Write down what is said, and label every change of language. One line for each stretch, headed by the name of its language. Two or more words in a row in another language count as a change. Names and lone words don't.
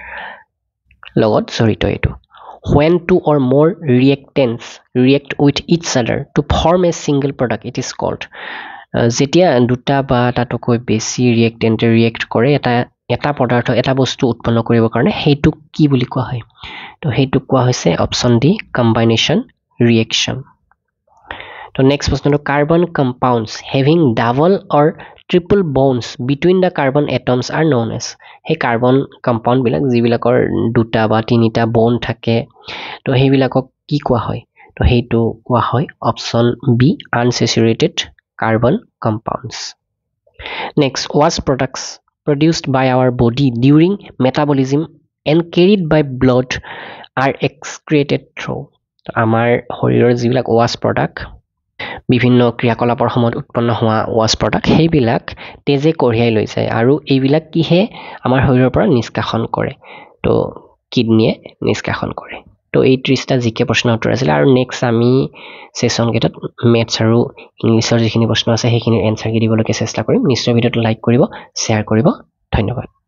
Assamese: লগত জড়িত এটো
English: when two or more reactants react with each other to form a single product it is called
Assamese: যেতিয়া দুটা বা তাতকৈ বেছি ৰিয়েক্টেন্টে ৰিয়েক্ট কৰে এটা পদাৰ্থ এটা বস্তু উৎপন্ন কৰিব কাৰণে হেতু কি বুলি কোৱা হয় তো হেতু কোৱা হৈছে অপচন ডি
English: combination reaction
Assamese: তো নেক্সট প্ৰশ্নটো
English: carbon compounds having double or triple bonds between the carbon atoms are known as
Assamese: হে কাৰ্বন কম্পাউণ্ড বিলাক যিবিলাকৰ দুটা বা তিনিটা বন্ড থাকে তো হেবিলাকক কি কোৱা হয় তো হেতু কোৱা হয় অপচন বি
English: unsaturated carbon compounds. Next, waste products produced by our body during metabolism and carried by blood are excreted through.
Assamese: আমাৰ শৰীৰৰ যিবিলাক
English: waste product
Assamese: বিভিন্ন ক্ৰিয়াকলাপৰ সময়ত উৎপন্ন হোৱা
English: waste product
Assamese: সেইবিলাক তেজে কঢ়িয়াই লৈ যায় আৰু এইবিলাক কিহে আমাৰ শৰীৰৰ পৰা নিষ্কাশন কৰে তো কিডনিয়ে নিষ্কাশন কৰে তো এই 30টা জিকে প্ৰশ্ন উত্তৰ আছিল আৰু নেক্সট আমি সেশন গেটত ম্যাথছ আৰু ইংলিছৰ যিখিনি প্ৰশ্ন আছে সেইখিনি এনসাৰ দিবলৈকে চেষ্টা কৰিম নিশ্চয় ভিডিওটো লাইক কৰিব শেয়াৰ কৰিব ধন্যবাদ